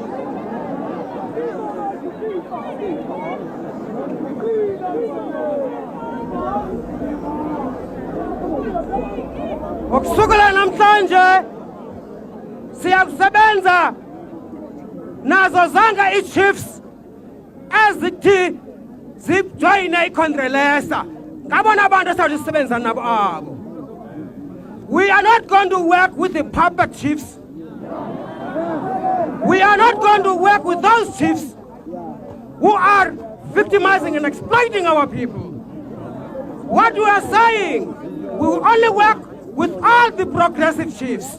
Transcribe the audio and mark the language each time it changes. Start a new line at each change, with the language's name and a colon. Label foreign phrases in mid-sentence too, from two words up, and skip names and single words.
Xhosa: ukusukela namhlanje siyakusebenza nazo zonke i-chiefs ezithi zijoyine iCongrelesa. Ngabona abantu esawusebenza nabo abo.
English: We are not going to work with the puppet chiefs. We are not going to work with those chiefs who are victimizing and exploiting our people. What we are saying, we will only work with all the progressive chiefs.